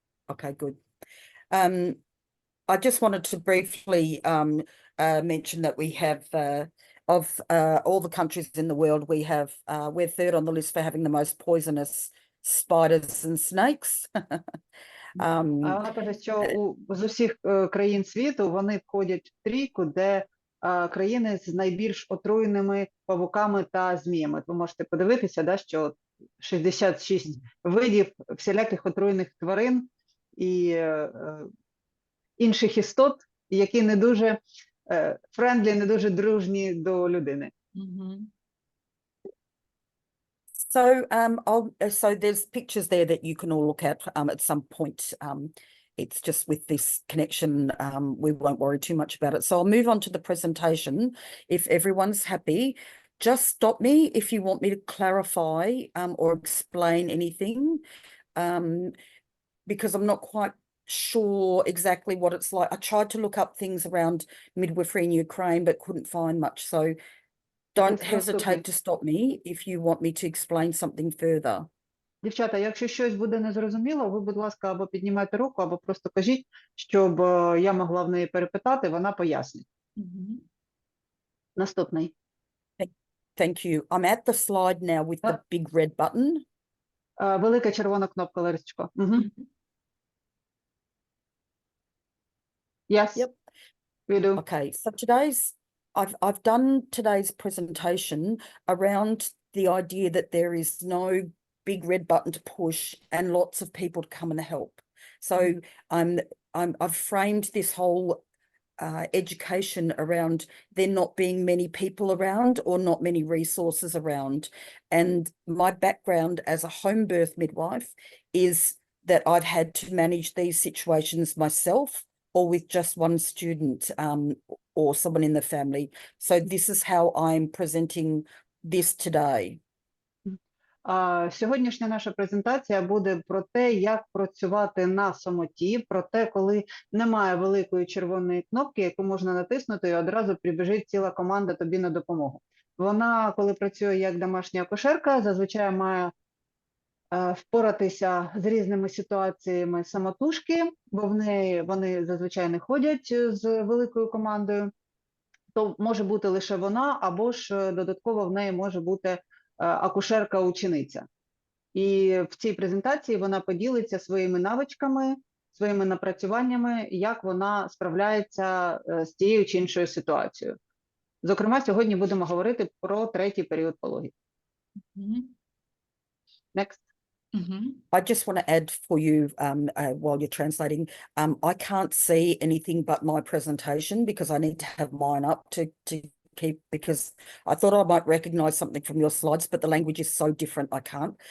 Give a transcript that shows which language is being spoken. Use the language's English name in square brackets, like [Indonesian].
[English] Okay, good. I just wanted to briefly mention that we have, of all the countries in the world, we're third on the list for having the most poisonous spiders and snakes. [Ukrainian] Вона каже, що з усіх країн світу вони входять в трійку, де країни з найбільш отруєними павуками та зміями. Ви можете подивитися, да, що 66 видів всіляких отруєних тварин і інших істот, які не дуже френдлі, не дуже дружні до людини. [English] So there's pictures there that you can all look at some point. It's just with this connection, we won't worry too much about it. So I'll move on to the presentation. If everyone's happy, just stop me if you want me to clarify or explain anything, because I'm not quite sure exactly what it's like. I tried to look up things around midwifery in Ukraine, but couldn't find much. So don't hesitate to stop me if you want me to explain something further. [Ukrainian] Дівчата, якщо щось буде незрозуміло, ви, будь ласка, або піднімайте руку, або просто кажіть, щоб я могла в неї перепитати, вона пояснить. Наступний. [English] Thank you. I'm at the slide now with the big red button. [Ukrainian] Велика червона кнопка, Ларисочко. [English] Yes. Yep. We do. Okay, so I've done today's presentation around the idea that there is no big red button to push and lots of people to come and help. So I've framed this whole education around there not being many people around or not many resources around. And my background as a home birth midwife is that I've had to manage these situations myself or with just one student or someone in the family. So this is how I'm presenting this today. [Ukrainian] Сьогоднішня наша презентація буде про те, як працювати на самоті, про те, коли немає великої червоної кнопки, яку можна натиснути, і одразу прибіжить ціла команда тобі на допомогу. Вона, коли працює як домашня акушерка, зазвичай має впоратися з різними ситуаціями самотужки, бо вони зазвичай не ходять з великою командою, то може бути лише вона, або ж додатково в неї може бути акушерка-учениця. І в цій презентації вона поділиться своїми навичками, своїми напрацюваннями, як вона справляється з тією чи іншою ситуацією. Зокрема, сьогодні будемо говорити про третій період пологів. [English] Next. I just want to add for you while you're translating, I can't see anything but my presentation because I need to have mine up to keep, because I thought I might recognize something from your slides, but the language is so different I can't.